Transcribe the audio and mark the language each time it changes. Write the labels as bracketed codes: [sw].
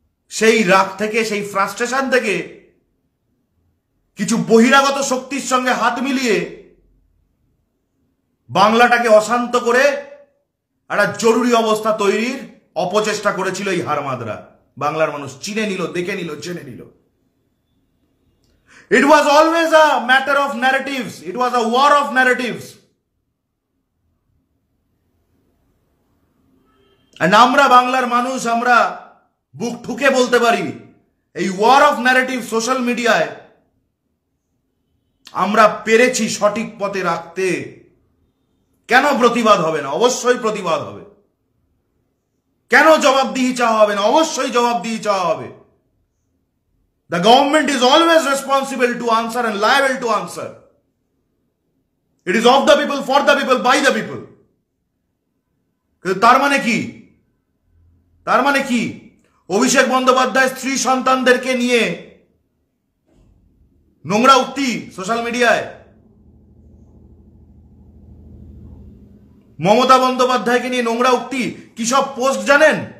[bn] সেই রাগ থেকে, সেই ফ্রাস্ট্রেশন থেকে কিছু বহিরাগত শক্তির সঙ্গে হাত মিলিয়ে বাংলাটাকে অশান্ত করে একটা জরুরি অবস্থা তৈরির অপচেষ্টা করেছিল এই হারমাদরা। বাংলার মানুষ চিনে নিল, দেখে নিল, জেনে নিল। [en] It was always a matter of narratives. It was a war of narratives. [bn] And আমরা বাংলার মানুষ, আমরা বুক ঠুকে বলতে পারি, এই [en] war of narrative [bn] সোশ্যাল মিডিয়ায় আমরা পেরেছি সঠিক পথে রাখতে। কেন প্রতিবাদ হবে না? অবশ্যই প্রতিবাদ হবে। কেন জবাবদিহি চাওয়া হবে না? অবশ্যই জবাবদিহি চাওয়া হবে। [en] The government is always responsible to answer and liable to answer. It is of the people, for the people, by the people. [bn] তার মানে কি? তার মানে কি? অভিষেক বন্দ্যোপাধ্যায় স্ত্রী সন্তানদেরকে নিয়ে নোংরা উক্তি সোশ্যাল মিডিয়ায়, মমতা বন্দ্যোপাধ্যায়কে নিয়ে নোংরা উক্তি, কি সব পোস্ট জানেন?